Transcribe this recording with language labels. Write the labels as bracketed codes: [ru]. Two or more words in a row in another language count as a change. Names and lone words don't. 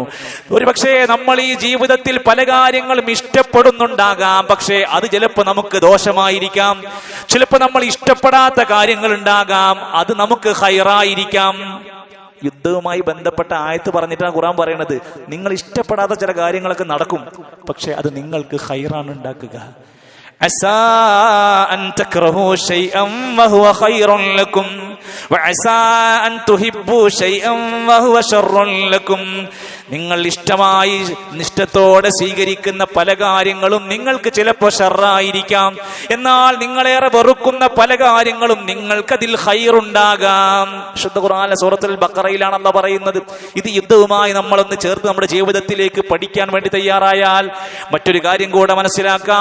[ml] ഒരുപക്ഷെ നമ്മൾ ഈ ജീവിതത്തിൽ പല കാര്യങ്ങളും ഇഷ്ടപ്പെടുന്നുണ്ടാകാം, പക്ഷേ അത് ചിലപ്പോൾ നമുക്ക് ദോഷമായിരിക്കാം. ചിലപ്പോൾ നമ്മൾ ഇഷ്ടപ്പെടാത്ത കാര്യങ്ങൾ ഉണ്ടാകാം, അത് നമുക്ക് ഖൈറായിരിക്കാം. യുദ്ധവുമായി ബന്ധപ്പെട്ട ആയത്ത് പറഞ്ഞിട്ടാണ് ഖുർആൻ പറയുന്നത്, നിങ്ങൾ ഇഷ്ടപ്പെടാത്ത ചില കാര്യങ്ങളൊക്കെ നടക്കും, പക്ഷെ അത് നിങ്ങൾക്ക് ഖൈറാണ് ഉണ്ടാക്കുക. [ar] عسى أن تكرهوا شيئا وهو خير لكم وعسى أن تحبوا شيئا وهو شر لكم. [ml] നിങ്ങൾ ഇഷ്ടമായി നിഷ്ഠത്തോടെ സ്വീകരിക്കുന്ന പല കാര്യങ്ങളും നിങ്ങൾക്ക് ചിലപ്പോൾ ഷർറായിരിക്കാം. എന്നാൽ നിങ്ങളേറെ വെറുക്കുന്ന പല കാര്യങ്ങളും നിങ്ങൾക്കതിൽ ഖൈറുണ്ടാകാം. ശുദ്ധ ഖുർആനിലെ സൂറത്തുൽ ബഖറയിലാണ് അല്ലാഹ് പറയുന്നത്. ഇത് യുദ്ധവുമായി നമ്മളൊന്ന് ചേർത്ത് നമ്മുടെ ജീവിതത്തിലേക്ക് പഠിക്കാൻ വേണ്ടി തയ്യാറായാൽ മറ്റൊരു കാര്യം കൂടെ മനസ്സിലാക്കാം.